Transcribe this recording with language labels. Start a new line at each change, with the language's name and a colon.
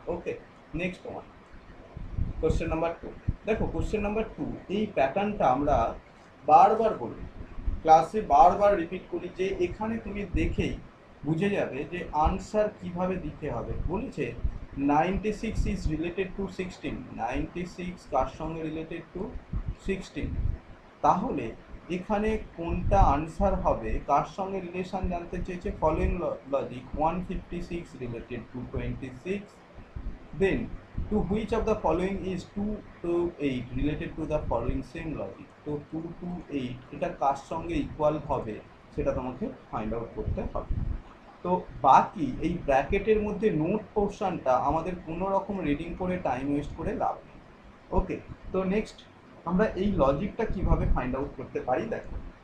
Bangla: ওকে, next one, question number 2। দেখো question number 2 এই প্যাটার্নটা আমরা বারবার বলি, ক্লাসে বারবার রিপিট করি, যে এখানে তুমি দেখেই বুঝে যাবে যে আনসার কিভাবে দিতে হবে। বলেছে
English: 96 is related to 16,
Bangla: 96 কার সঙ্গে রিলেটেড টু 16, তাহলে এখানে কোনটা আনসার হবে, কার সঙ্গে রিলেশন জানতে চেয়েছে।
English: Following logic 156 related to 26, then to which of the following is 2 to 8 related to the following same logic।
Bangla: তো 2 to 8 এটা কার সঙ্গে ইকুয়াল হবে সেটা তোমাকে ফাইন্ড আউট করতে হবে। তো বাকি এই ব্র্যাকেটের মধ্যে নোট পোর্শনটা আমাদের কোনো রকম রিডিং করে টাইম ওয়েস্ট করে লাভ নেই। ওকে, তো নেক্সট আমরা এই লজিকটা কিভাবে ফাইন্ড আউট করতে পারি দেখো।